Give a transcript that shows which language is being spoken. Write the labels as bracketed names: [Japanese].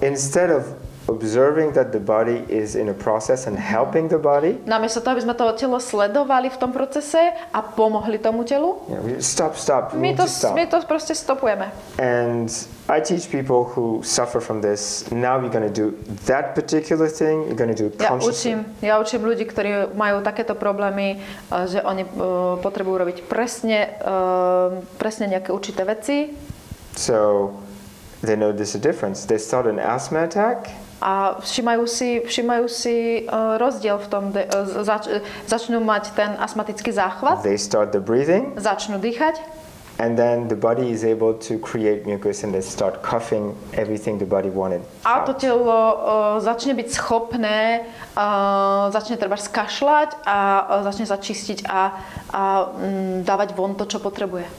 [English] Instead of observing that the body is in a process and helping the body. [Slovak] Namiesto toho, aby sme to telo sledovali v tom procese a pomohli tomu telu. [English] Yeah, stop. [Slovak] My to proste stopujeme. [English] And I teach people who suffer from this. Now we're going to do that particular thing. You're going to do it consciously. [Slovak] Ja učím ľudí, ktorí majú takéto problémy, že oni potrebujú robiť presne nejaké určité veci. [English] So they know there's a difference. They start an asthma attack. [Slovak] A všímajú si rozdiel v tom, začnú mať ten astmatický záchvat. [English] They start the breathing. [Slovak] Začnú dýchať. [English] And then the body is able to create mucus and they start coughing everything the body wanted. [Slovak] A to telo začne byť schopné, začne treba skašľať a začne sa čistiť a dávať von to, čo potrebuje.